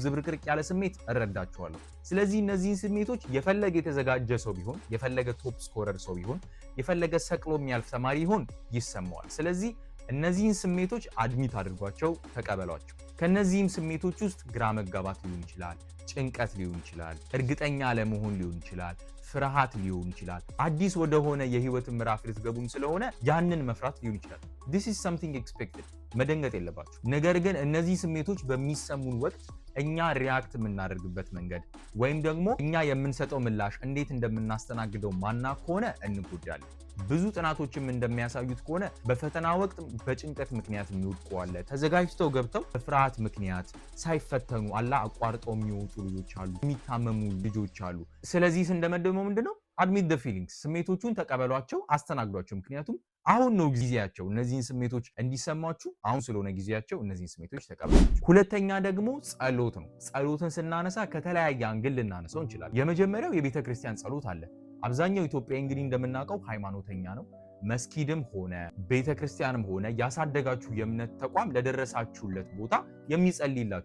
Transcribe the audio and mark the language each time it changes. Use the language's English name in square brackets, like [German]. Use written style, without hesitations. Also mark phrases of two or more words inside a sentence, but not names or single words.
[Amharic] ዝብርቅርቅ ያለ ስሜት እረዳችኋለሁ። ስለዚህ እነዚህን ስሜቶች የፈለገ የተዘጋጀ ሰው ቢሆን፣ የፈለገ [English] top scorer [Amharic] ሰው ቢሆን፣ የፈለገ ሰቅሎ የሚያልፍ ተማሪ ይሆን ይሰማዋል። ስለዚህ እነዚህን ስሜቶች አድሚት አድርጓቸው፣ ተቀበሏቸው። ከነዚህም ስሜቶች ውስጥ ግራ መጋባት ሊሆን ይችላል፣ ጭንቀት ሊሆን ይችላል፣ እርግጠኛ አለመሆን ሊሆን ይችላል፣ ፍርሃት ሊሆን ይችላል። አዲስ ወደሆነ የህይወት ምዕራፍ ልትገቡም ስለሆነ ያንን መፍራት ሊሆን ይችላል። [English] this is something expected፣ [Amharic] መደንገጥ የለባችሁ። ነገር ግን እነዚህ ስሜቶች በሚሰሙን ወቅት እኛ ሪያክት የምናደርግበት መንገድ ወይም ደግሞ እኛ የምንሰጠው ምላሽ እንዴት እንደምናስተናግደው ማና ከሆነ እንጎዳለን። ብዙ ጥናቶችም እንደሚያሳዩት ከሆነ በፈተና ወቅት በጭንቀት ምክንያት የሚወድቁ አለ፣ ተዘጋጅተው ገብተው በፍርሃት ምክንያት ሳይፈተኑ አቋርጠው የሚወጡ ልጆች አሉ፣ የሚታመሙ ልጆች አሉ። ስለዚህ እንደመደመው ምንድነው [English] admit the feelings፣ [Amharic] ስሜቶቹን ተቀበሏቸው፣ አስተናግዷቸው። ምክንያቱም አሁን ነው ጊዜያቸው እነዚህን ስሜቶች እንዲሰማችሁ፣ አሁን ስለሆነ ጊዜያቸው እነዚህን ስሜቶች ተቀበሏቸው። ሁለተኛ ደግሞ ጸሎት ነው። ጸሎትን ስናነሳ ከተለያየ አንግል ልናነሳው እንችላለን። የመጀመሪያው የቤተ ክርስቲያን ጸሎት አለ። አብዛኛው ኢትዮጵያዊ እንግዲህ እንደምናውቀው ሃይማኖተኛ ነው። መስጊድም ሆነ ቤተክርስቲያንም ሆነ ያሳደጋችሁ የእምነት ተቋም ለደረሳችሁለት ቦታ የሚጸልይላችሁ